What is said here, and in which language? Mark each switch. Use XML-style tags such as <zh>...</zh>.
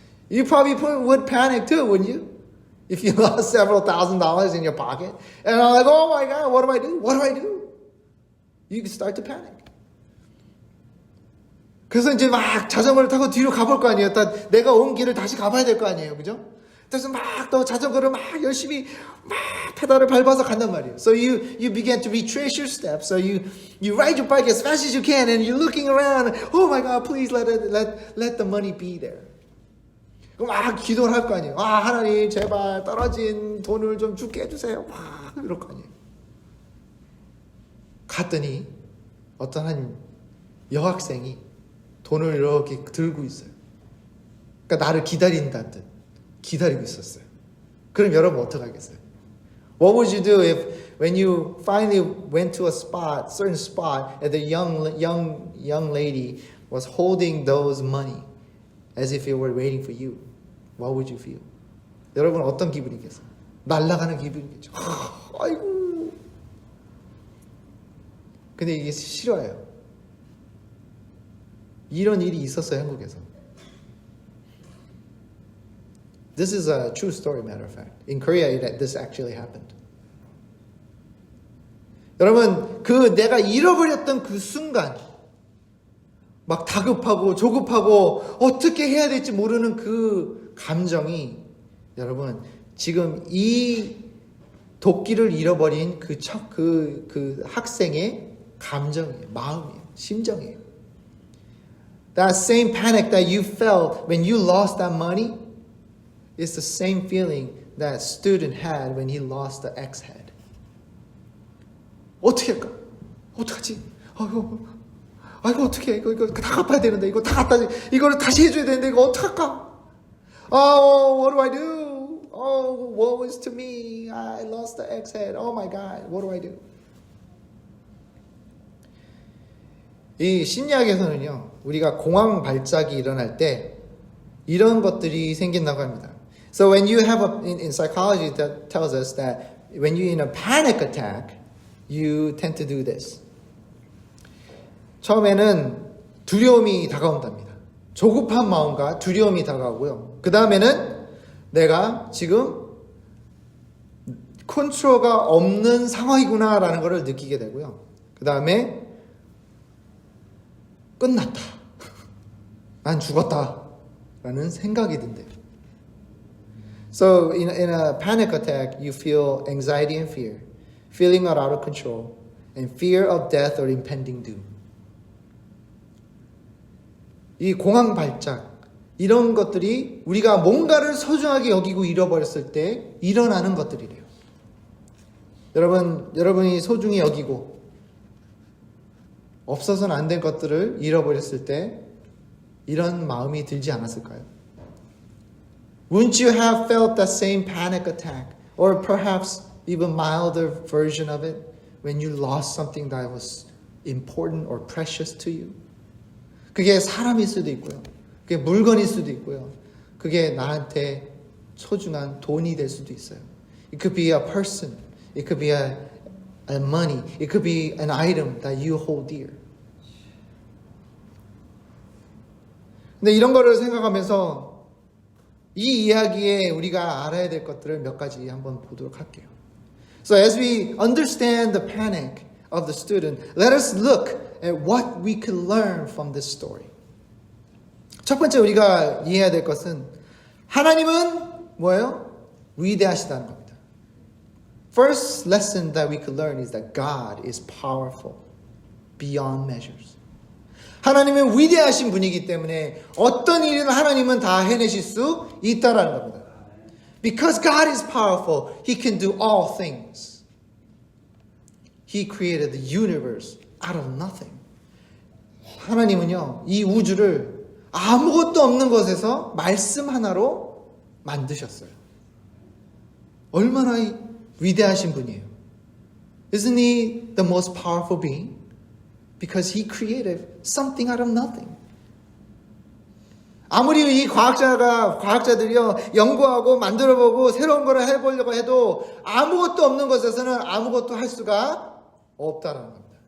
<en>You probably would panic too, wouldn't you? If you lost several $1,000s in your pocket. And I'm like, oh my God, what do I do? What do I do? You can start to panic.</en> <ko>그래서 이제 막 자전거를 타고 뒤로 가볼 거 아니에요. 내가 온 길을 다시 가봐야 될 거 아니에요. 그죠? 그래서 막 또 자전거를 막 열심히 막 페달을 밟아서 간단 말이에요.</ko> <en>So you begin to retrace your steps. So you ride your bike as fast as you can and you're looking around. Oh my God, please let the money be there.</en> <ko>그럼 막 기도를 할 거 아니에요. 하나님 제발 떨어진 돈을 좀 주게 해주세요. 막 이럴 거 아니에요. 갔더니 어떤 한 여학생이 돈을 이렇게 들고 있어요. 그러니까 나를 기다린다는 듯 기다리고 있었어요. 그럼 여러분 어떡하겠어요?</ko> <en>What would you do if when you finally went to a certain spot, and the young lady was holding those money as if it were waiting for you? What would you feel?</en> <ko>여러분 어떤 기분이겠어요? 날아가는 기분이겠죠. 아이고. 근데 이게 싫어요. 이런 일이 있었어요, 한국에서.</ko> <en>This is a true story, matter of fact. In Korea, this actually happened.</en> <ko>여러분, 내가 잃어버렸던 그 순간, 막 다급하고 조급하고 어떻게 해야 될지 모르는 그 감정이 여러분 지금 이 도끼를 잃어버린 그 학생의 감정이에요, 마음이에요, 심정이에요.</ko> <en>That same panic that you felt when you lost that money is the same feeling that student had when he lost the X-head.</en> <ko>어떻게 할까? 어떡하지? 아이고 어떡해. 이거 다 갚아야 되는데 이거 다 갖다 이거를 다시 해줘야 되는데 이거 어떡할까?</ko> <en>What do I do? Woe is to me. I lost the X-head. Oh my God. What do I do?</en> <ko>이 심리학에서는요, 우리가 공황 발작이 일어날 때 이런 것들이 생긴다고 합니다.</ko> <en>So when you have in psychology that tells us that when you're in a panic attack, you tend to do this.</en> <ko>처음에는 두려움이 다가온답니다. 조급한 마음과 두려움이 다가오고요. 그 다음에는 내가 지금 컨트롤가 없는 상황이구나라는 것을 느끼게 되고요. 그 다음에 끝났다. 난 죽었다. 라는 생각이 든대요.</ko> <en>So in a panic attack, you feel anxiety and fear, feeling out of control, and fear of death or impending doom.</en> <ko>이 공황 발작, 이런 것들이 우리가 뭔가를 소중하게 여기고 잃어버렸을 때 일어나는 것들이래요. 여러분이 소중히 여기고 없어서는 안 된 것들을 잃어버렸을 때 이런 마음이 들지 않았을까요?</ko> <en>Wouldn't you have felt that same panic attack, or perhaps even milder version of it, when you lost something that was important or precious to you?</en> <ko>그게 사람일 수도 있고요. 그게 물건일 수도 있고요. 그게 나한테 소중한 돈이 될 수도 있어요.</ko> <en>It could be a person. It could be a money. It could be an item that you hold dear.</en> <ko>근데 이런 거를 생각하면서 이 이야기에 우리가 알아야 될 것들을 몇 가지 한번 보도록 할게요.</ko> <en>So as we understand the panic of the student, let us look at what we can learn from this story.</en> <ko>첫 번째 우리가 이해해야 될 것은 하나님은 뭐예요? 위대하시다는 겁니다.</ko> <en>First lesson that we could learn is that God is powerful beyond measures.</en> <ko>하나님은 위대하신 분이기 때문에 어떤 일은 하나님은 다 해내실 수 있다라는 겁니다.</ko> <en>Because God is powerful, He can do all things. He created the universe out of nothing.</en> <ko>하나님은요, 이 우주를 아무것도 없는 것에서 말씀 하나로 만드셨어요. 얼마나 위대하신 분이에요.</ko> <en>Isn't he the most powerful being? Because he created something out of nothing.</en> <ko>아무리 이 과학자들이요, 연구하고 만들어보고 새로운 거를 해보려고 해도 아무것도 없는 것에서는 아무것도 할 수가 없다라는 겁니다.</ko>